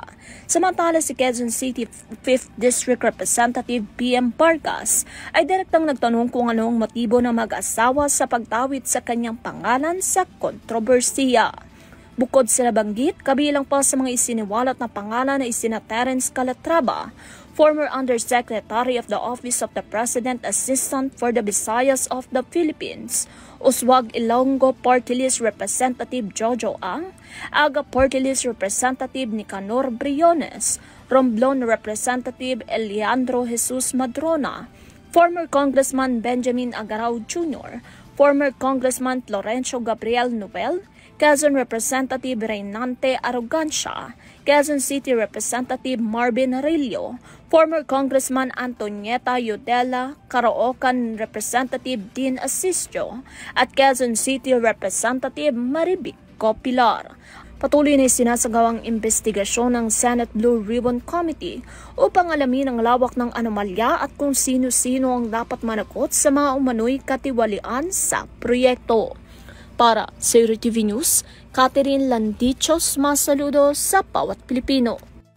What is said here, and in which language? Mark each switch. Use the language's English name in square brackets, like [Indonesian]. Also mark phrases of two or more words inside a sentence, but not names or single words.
[Filipino] Samantala si Quezon City 5th District Representative PM Vargas ay direktang nagtanong kung anong motibo ng mag-asawa sa pagtawid sa kanyang pangalan sa kontrobersiya. Bukod sa nabanggit, kabilang pa sa mga isiniwalat na pangalan na isina Terence Calatrava, [English] former Undersecretary of the Office of the President Assistant for the Visayas of the Philippines, Uswag Ilonggo Party List Representative Jojo Ang, Aga Party List Representative Nicanor Briones, Romblon Representative Eliandro Jesus Madrona, former Congressman Benjamin Agarao Jr., former Congressman Florencio Gabriel Noel, Quezon Representative Reynante Arrogancia, Quezon City Representative Marvin Arillo, former Congressman Antonieta Yudela, Caloocan Representative Dean Asistio, at Quezon City Representative Maribico Pilar. [Filipino] Patuloy na sinasagawang investigasyon ng Senate Blue Ribbon Committee upang alamin ang lawak ng anomalya at kung sino-sino ang dapat managot sa mga umano'y katiwalian sa proyekto. Para sa TV News, Catherine Landicho, masaludo sa bawat Pilipino.